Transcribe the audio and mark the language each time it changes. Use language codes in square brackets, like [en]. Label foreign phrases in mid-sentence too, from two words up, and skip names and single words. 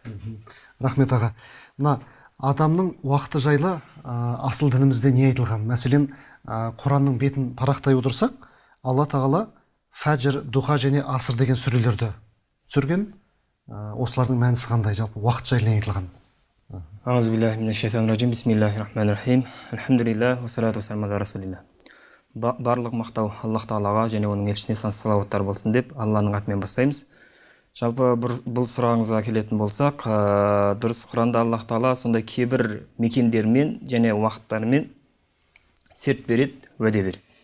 [kk] Рахмет аға. Мына адамның уақыты жайлы асыл дінімізде не айтылған? Мәселен, Құранның бетін парақтай отырсақ, Алла тағала фәжір, духа және асыр деген сүрелерді түсірген. Осылардың мәнісі қандай? Жалпы уақыт жайлы не айтылған? [ar] أعوذ بالله من الشيطان الرجيم. بسم الله الرحمن الرحيم. الحمد لله، والصلاة والسلام على رسول الله. [kk] Барлық мақтау Аллах Тағалаға және оның елшісіне салауаттар болсын деп Алланың атымен бастаймыз. Жалпы бұл сұрағыңызға келетін болсақ, дұрыс Құранда Аллах Тағала сондай кейбір мекендермен және уақыттармен серт береді, уәде береді.